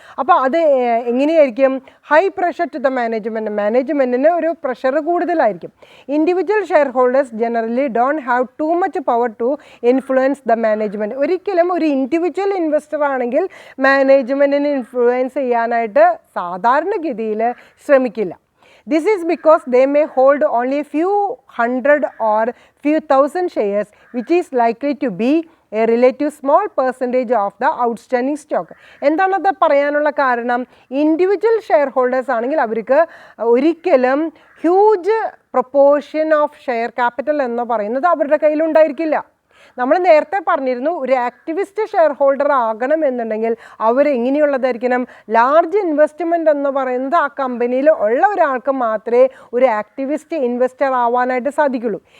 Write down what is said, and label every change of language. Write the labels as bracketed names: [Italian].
[Malayalam] അപ്പോൾ അത് എങ്ങനെയായിരിക്കും? [English] high pressure to the [Malayalam] മാനേജ്മെൻറ്റിന് ഒരു പ്രഷർ കൂടുതലായിരിക്കും. [English] Individual shareholders generally don't have too much power to influence the management. [Malayalam] ഒരിക്കലും ഒരു ഇൻഡിവിജ്വൽ ഇൻവെസ്റ്റർ ആണെങ്കിൽ മാനേജ്മെൻറ്റിനെ ഇൻഫ്ലുവൻസ് ചെയ്യാനായിട്ട് സാധാരണഗതിയിൽ ശ്രമിക്കില്ല. [English] This is because they may hold only few hundred or few thousand shares, which is likely to be a relative small percentage of the outstanding stock. [Malayalam] എന്താണത് പറയാനുള്ള കാരണം, individual share holders ആണെങ്കിൽ അവർക്ക് ഒരിക്കലും huge proportion of share capital എന്ന് പറയുന്നത് അവരുടെ കയ്യിലുണ്ടായിരിക്കില്ല. നമ്മൾ നേരത്തെ പറഞ്ഞിരുന്നു, ഒരു activist share holder ആകണമെന്നുണ്ടെങ്കിൽ അവരെങ്ങനെയുള്ളതായിരിക്കണം, large investment എന്ന് പറയുന്നത് ആ കമ്പനിയിൽ ഉള്ള ഒരാൾക്ക് മാത്രമേ ഒരു ആക്ടിവിസ്റ്റ് ഇൻവെസ്റ്റർ ആവാനായിട്ട് സാധിക്കുള്ളൂ.